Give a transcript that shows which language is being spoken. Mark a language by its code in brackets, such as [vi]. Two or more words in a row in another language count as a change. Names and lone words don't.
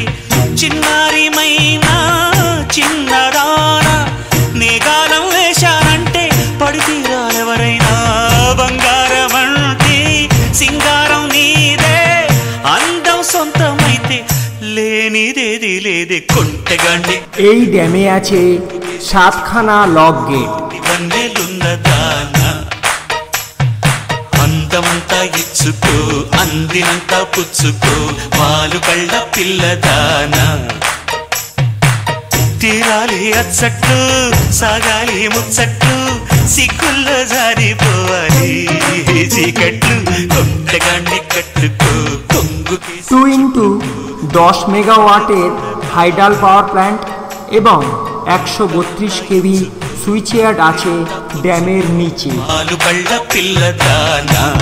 [te] చిన్నారిమైనా చిన్నదానా నేగాలం వేశానంటే పడితీరాలెవరైనా. బంగారం సింగారం నీదే, అందం సొంతమైతే లేనిదేది లేదే కొంటెగాండి. [bn] এই ড্যামে আছে 7খানা লক গেট। [te] ఇవన్నెలున్నదానా అందమంతా ఇచ్చుకో, అందినంతా పుచ్చుకో, పాలు కళ్ళ పిల్లదానా. తీరాలి అచ్చట్లు, సాగాలి ముచ్చట్లు, సిగ్గుల్లో జారిపోవాలి చీకట్లు. కొంటగాన్ని కట్టుకో కొంగు. [bn] 2x10 মেগাওয়াটের [en] hydal power plant [bn] এবং 132 কেভি সুইচয়ার্ড আছে ড্যামের নিচে। [te] పాలు కళ్ళ పిల్లదానా.